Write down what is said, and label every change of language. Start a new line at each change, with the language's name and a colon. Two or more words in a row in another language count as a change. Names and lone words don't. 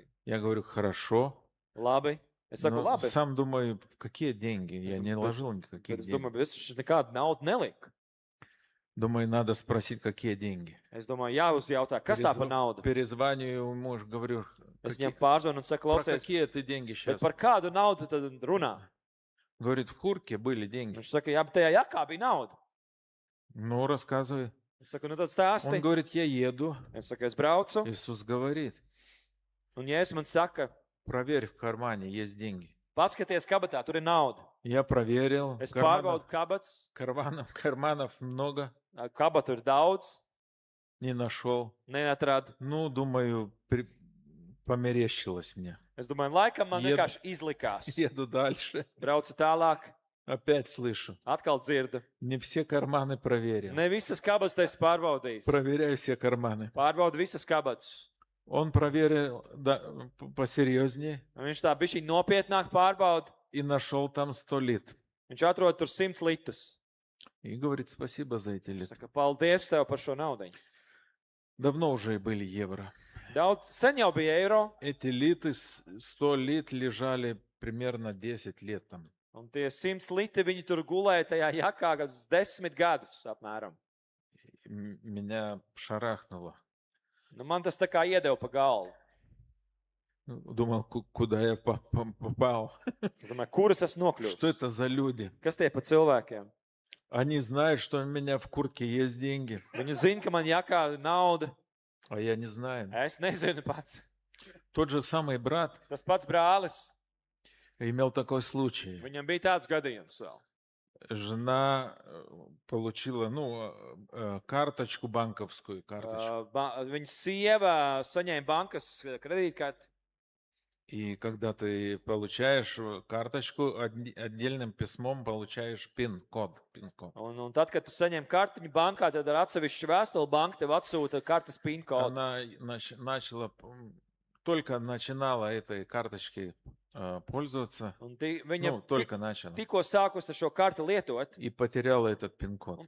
Russian: Я говорю, хорошо.
Latvian: Labi. Es saku,
Russian: Но
Latvian: labi.
Russian: сам думаю, какие деньги? Я не думаю, ложил
Latvian: Bet
Russian: никаких
Latvian: es
Russian: денег.
Latvian: domāju, bet es taču nekādu naudu neliku.
Russian: Думаю, надо спросить, какие деньги.
Latvian: Es domāju, jāuzjautā, kas tā par naudu?
Russian: Перезваниваю ему, говорю,
Latvian: Es viņam pārzvanu un saku,
Russian: про
Latvian: klausies,
Russian: какие ты деньги
Latvian: bet
Russian: сейчас?
Latvian: par kādu naudu tad runā?
Russian: Говорит, в куртке были деньги.
Latvian: Viņš saka, jā, bet tajā jakā bija nauda.
Russian: Ну, рассказывай.
Latvian: Es saku, nu tad
Russian: Он
Latvian: stāsti.
Russian: говорит, я еду.
Latvian: Es saku, es braucu.
Russian: Иисус говорит,
Latvian: Un Jēzus man saka,
Russian: проверь в кармане, есть деньги.
Latvian: paskaties kabatā, tur ir nauda.
Russian: Я проверил.
Latvian: Es pārbaudu kabats,
Russian: Карманов много.
Latvian: kabatu ir daudz,
Russian: Не нашел.
Latvian: neatradu.
Russian: Ну, думаю, померещилось мне.
Latvian: Es domāju, laikam man Jeb- vienkārši izlikās.
Russian: Еду дальше.
Latvian: Braucu tālāk,
Russian: Опять слышу.
Latvian: atkal dzirdu.
Russian: Не все карманы проверил.
Latvian: Ne visas kabatas tas pārbaudījis.
Russian: Проверяю все карманы.
Latvian: Pārbaudu visas kabatas.
Russian: Он проверил посерьезнее
Latvian: Un viņš tā bišķi nopietnāk pārbauda.
Russian: и нашел там 100 лит.
Latvian: Viņš atrod tur 100 litus.
Russian: И говорит, спасибо за эти
Latvian: Viņš
Russian: литы.
Latvian: saka, paldies tev par šo naudu.
Russian: Давно уже были евро.
Latvian: Daudz sen jau bija eiro,
Russian: Эти литы, 100 лит лежали примерно 10 лет там.
Latvian: un tie 100 liti viņi tur gulēja tajā jakā kādus 10 gadus apmēram.
Russian: Меня шарахнуло.
Latvian: Nu, man tas tā kā iedeva pa galvu.
Russian: Думал, куда я попал.
Latvian: Es domāju, kuras es
Russian: Что
Latvian: nokļuvu?
Russian: это за люди?
Latvian: Kas tie pa cilvēkiem?
Russian: Они знают, что у меня в куртке есть деньги,
Latvian: Viņi zina, ka man jakā ir nauda.
Russian: а я не знаю.
Latvian: Es nezinu pats.
Russian: Тот же самый брат
Latvian: Tas pats brālis.
Russian: имел такой случай.
Latvian: Viņam bija tāds gadījums vēl.
Russian: Жена получила, карточку банковскую, карточку.
Latvian: Viņa sieva saņēma bankas kredītkarti.
Russian: И когда ты получаешь карточку, отдельным письмом получаешь пин-код.
Latvian: Un tad, kad tu saņem kartiņu bankā, tad ar atsevišķu vēstuli banka tev atsūta kartes PIN kodu.
Russian: Она только начинала этой карточкой пользоваться.
Latvian: Un viņa
Russian: Только начала.
Latvian: tikko sākusi ar šo karti lietot,
Russian: И потеряла этот пин-код.